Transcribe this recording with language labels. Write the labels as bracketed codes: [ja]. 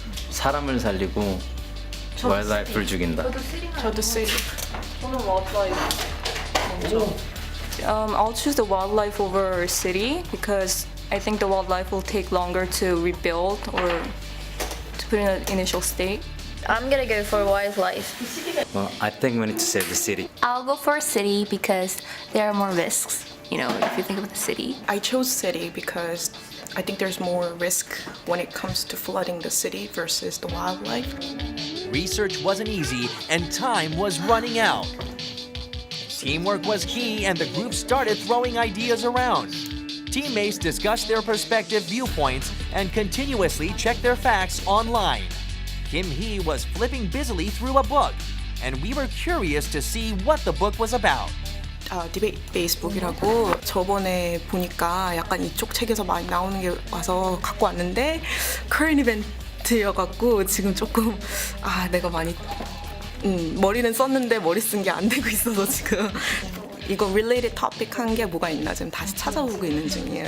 [ko] 사람을 살리고 와일드라이프를 죽인다. 저도 city. 저는 wildlife. [en] I'll choose the wildlife over city because I think the wildlife will take longer to rebuild or to put in an initial state. I'm gonna go for wildlife. Well, I think we need to save the city. I'll go for city because there are more risks, you know, if you think of the city. I chose city because I think there's more risk when it comes to flooding the city versus the wildlife. Research wasn't easy, and time was running out. Teamwork was key, and the group started throwing ideas around. Teammates discussed their perspective viewpoints and continuously checked their facts online. Kim Hee was flipping busily through a book, and we were curious to see what the book was about. [ko] 디베이트 베이스북이라고 저번에 보니까 약간 이쪽 책에서 많이 나오는 게 와서 갖고 왔는데 커런 이벤트여갖고 지금 조금 내가 많이 머리는 썼는데 머리 쓴 게 안 되고 있어서 지금 이거 related topic 한 게 뭐가 있나 지금 다시 찾아보고 있는 중이에요.